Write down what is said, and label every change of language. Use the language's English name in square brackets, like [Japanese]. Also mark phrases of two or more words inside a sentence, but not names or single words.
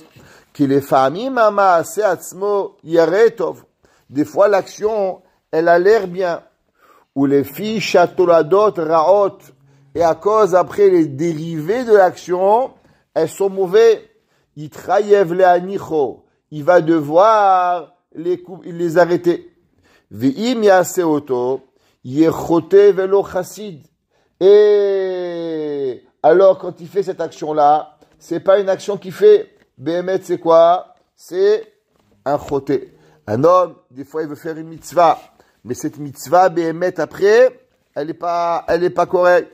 [French] Des fois, l'action, elle a l'air bien. Ou les filles [Hebrew] שתולדות רעות. [French] Et à cause, après, les dérivés de l'action, elles sont mauvais. Il va devoir les arrêter. [Hebrew] ואם יעשה אותו יחטא ולא חסיד. [French] Et alors, quand il fait cette action-là, c'est pas une action qu'il fait. Béhémet, c'est quoi? C'est un choté. Un homme, des fois, il veut faire une mitzvah. Mais cette mitzvah, Béhémet, après, elle est pas correcte.